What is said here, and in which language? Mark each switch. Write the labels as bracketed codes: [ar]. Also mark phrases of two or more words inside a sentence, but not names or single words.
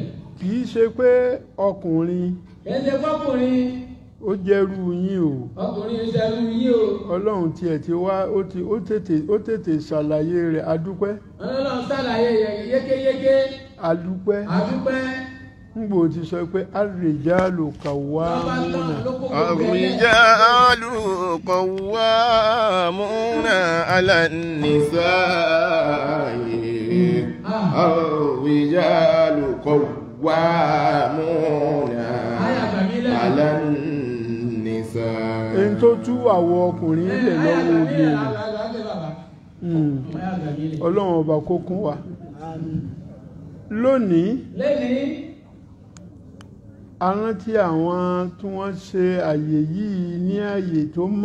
[yo] kì í ṣe pé ọkùnrin ẹ ṣe fọ́kùnrin ó jẹ́rú yín o ọkùnrin ìṣẹ́lú yìí o ọlọ́run tiẹ̀ ti wá ó tètè ṣàlàyé rẹ̀ adúpẹ́ ọlọ́run ṣàlàyé yékéyéké adúpẹ́ àdúpẹ́ ngbò ti sọ pé [ar] الرجال قوامون الرجال قوامون على النساء الرجال قوامون على النساء [yo] èyí tó tú àwọ̀ ọkùnrin lẹ̀ lọ́wọ́ obìnrin ọlọ́run ọba kó kún wa lónìí a rántí àwọn tí wọ́n ṣe àyè yìí ní àyè tó mọ́